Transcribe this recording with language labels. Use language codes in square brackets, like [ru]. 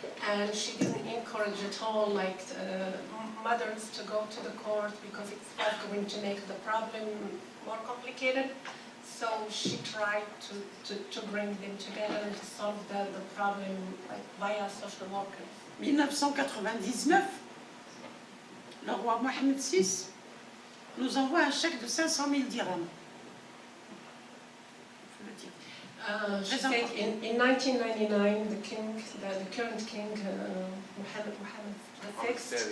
[en] And she didn't encourage at all like mothers to go to the court because it's going to make the problem more complicated. So she tried to bring them together and to solve the problem like, via social workers. [fr] 1999, le roi Mohamed VI nous envoie un chèque de 500 000 dirhams. [en] She said in 1999, the current king, Mohammed VI,